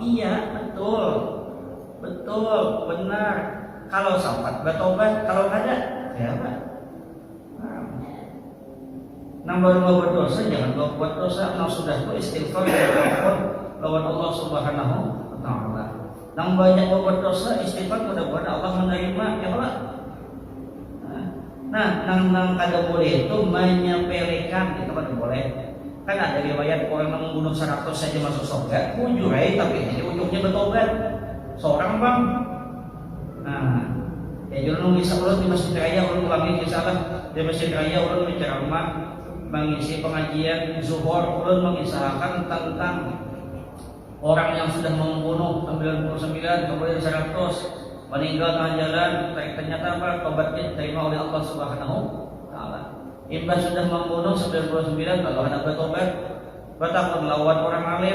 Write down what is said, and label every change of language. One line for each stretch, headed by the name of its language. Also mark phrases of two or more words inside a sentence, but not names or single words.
Indonesian: Iya betul, benar.
Banjar: Kalau sempat bertobat, kalau kada, ya apa?
Indonesian: Nambah berdosa, jangan buat dosa. Kalau sudah itu istighfar lawan Allah
Arabic: سبحانه وتعالى.
Banjar: Nang banyak berdosa, istighfar mudah-mudahan Allah menerima, ya Allah. Nah, nang kada boleh itu menyepelekan, itu kada boleh.
Indonesian: Kan ada riwayat orang yang membunuh 100 saja masuk surga, mujurai tapi ini ujungnya bertobat.
Banjar: Seorang bang, nah, ya jangan bisa ulun di Masjid Raya ulun ulangi kisah di Masjid Raya ulun berceramah mengisi pengajian zuhur ulun mengisahkan tentang orang yang sudah membunuh 99 kemudian 100 meninggal tengah jalan, ternyata apa?
Indonesian: Tobatnya diterima oleh Allah
Arabic: سبحانه وتعالى.
Indonesian: Imbas sudah membunuh 99 kalau hendak bertobat, bertakwa melawan orang alim.